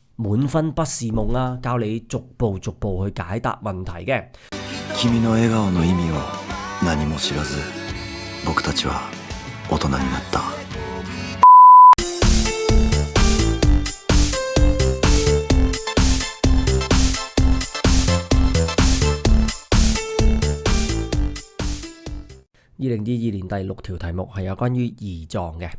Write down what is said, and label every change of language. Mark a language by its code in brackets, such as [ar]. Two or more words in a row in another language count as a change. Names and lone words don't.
[yue] 滿分不是夢啊，教你逐步去解答問題嘅。 [ja] 君の笑顔の意味を何も知らず、僕たちは大人になった。 [yue] 2022 年第6條題目係有關於胰臟嘅。